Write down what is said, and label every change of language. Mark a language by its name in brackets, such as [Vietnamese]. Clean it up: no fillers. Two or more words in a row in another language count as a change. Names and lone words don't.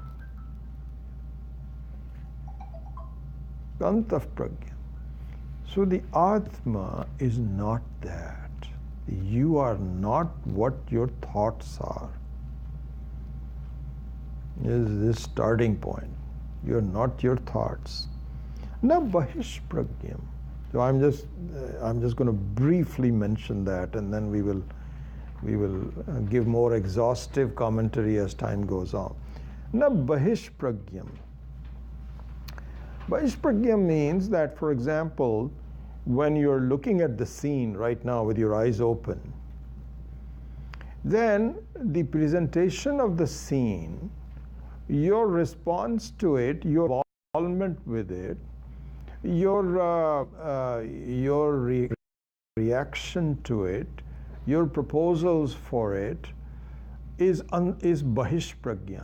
[Sanskrit] अन्तः प्रज्ञ. [English] So the Atma is not that. You are not what your thoughts are. This is this starting point. You are not your thoughts. [Sanskrit] न बहिः प्रज्ञम्. [English] So I'm just going to briefly mention that, and then we will give more exhaustive commentary as time goes on. [Sanskrit] न बहिः प्रज्ञम्. बहिः प्रज्ञम् [English] means that, for example, when you're looking at the scene right now with your eyes open, then the presentation of the scene, your response to it, your involvement with it, your reaction to it, your proposals for it is [Sanskrit] बहिः प्रज्ञ.